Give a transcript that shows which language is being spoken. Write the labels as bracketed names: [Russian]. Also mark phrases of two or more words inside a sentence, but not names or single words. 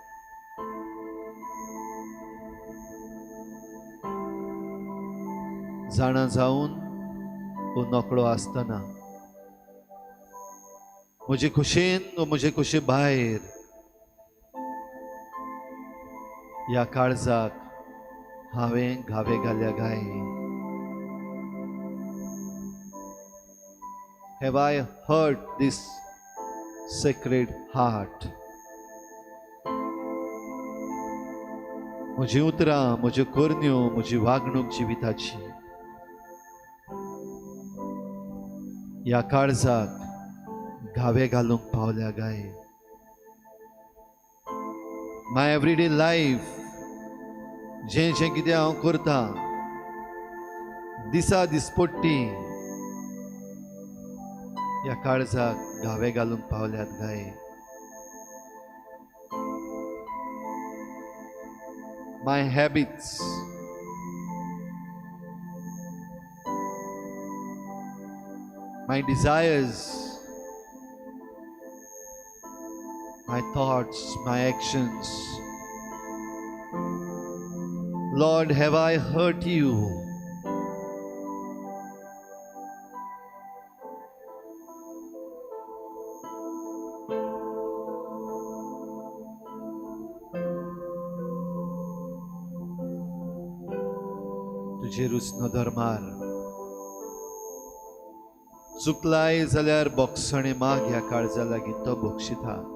[Konkani] जाणा जावन तो नकळो आसतना म्हजे कुशेन वा म्हजे कुशे भायर ह्या काळजाक हांवें घावे घाल्या गाय. [English] Have I hurt this sacred heart? [Konkani] म्हजी उतरां, म्हज्यो करण्यो, म्हजी वागणूक जिविताची ह्या काळजाक घावे घालूंक पावल्या गाय. [English] My everyday life, [Konkani] जें जें कितें हांव करता, दिसा दिसपट्टी ह्या काळजाक घावे घालूंक पावल्यात गाय. [English] My habits, my desires, my thoughts, my actions. Lord, have I hurt you? [Konkani] तुझे रुचनो धर्मार चुकलाय जाल्यार बोगसणे माग ह्या काळजा लागीं तो बोगशिता.